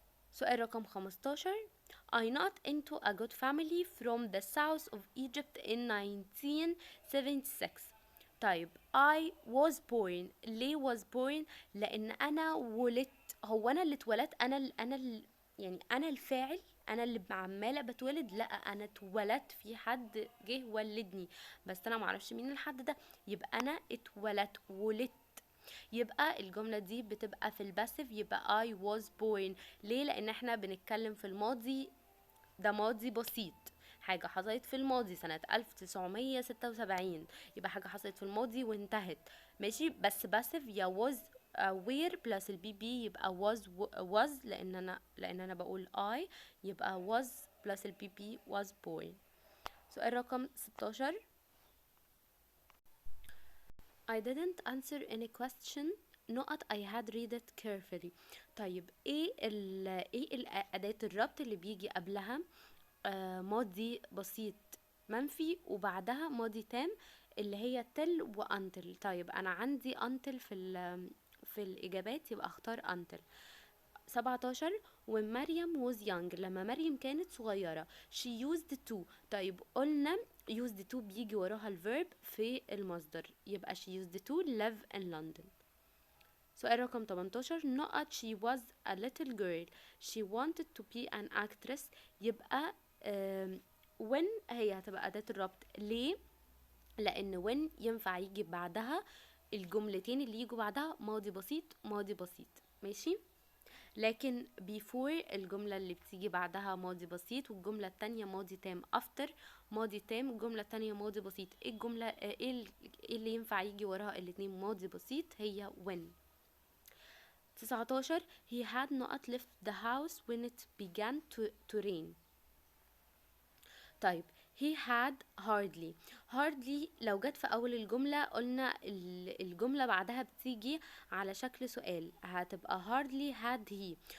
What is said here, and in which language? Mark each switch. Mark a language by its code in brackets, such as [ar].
[ar] سؤال رقم 15 [en] I not into a good family from the south of Egypt in 1976. [ar] طيب [en] I was born، [ar] ليه was born؟ لأن أنا ولدت. هو أنا اللي اتولدت؟ يعني أنا الفاعل، أنا اللي عمالة بتولد؟ لأ، أنا اتولدت، في حد جه ولدني، بس أنا معرفش مين الحد ده، يبقى أنا ولدت. يبقى الجملة دي بتبقى في الباسيف، يبقى [en] I was born. [ar] ليه؟ لأن احنا بنتكلم في الماضي، ده ماضي بسيط، حاجة حصلت في الماضي سنة 1976، يبقى حاجة حصلت في الماضي وانتهت، ماشي. بس باسيف يا was were plus البي بي، يبقى was لأن أنا بقول I، يبقى was plus البي بي [en] was born. [ar] سؤال رقم 16 [en] I didn't answer any question نقط I had read it carefully. [ar] طيب ايه الأداة الربط اللي بيجي قبلها ماضي بسيط منفي وبعدها ماضي تام، اللي هي till و until. طيب انا عندي until في الإجابات، يبقى اختار until. [en] 17 when مريم was young، [ar] لما مريم كانت صغيرة [en] she used to. [ar] طيب قلنا used to بيجي وراها الverb في المصدر، يبقى [en] she used to live in London. [ar] سؤال رقم 18 نقط [en] she was a little girl she wanted to be an actress، [ar] يبقى when هي هتبقى أداة الربط. ليه؟ لأن when ينفع يجي بعدها الجملتين اللي يجوا بعدها ماضي بسيط ماضي بسيط، ماشي. لكن before الجملة اللي بتيجي بعدها ماضي بسيط، والجملة التانية ماضي تام. after ماضي تام، الجملة التانية ماضي بسيط. ايه الجملة ايه اللي ينفع يجي وراها الاتنين ماضي بسيط؟ هي when. [en] 19 he had not left the house when it began to rain. [ar] طيب he had hardly لو جت في اول الجملة قلنا الجملة بعدها بتيجي على شكل سؤال، هتبقى [en] hardly had he.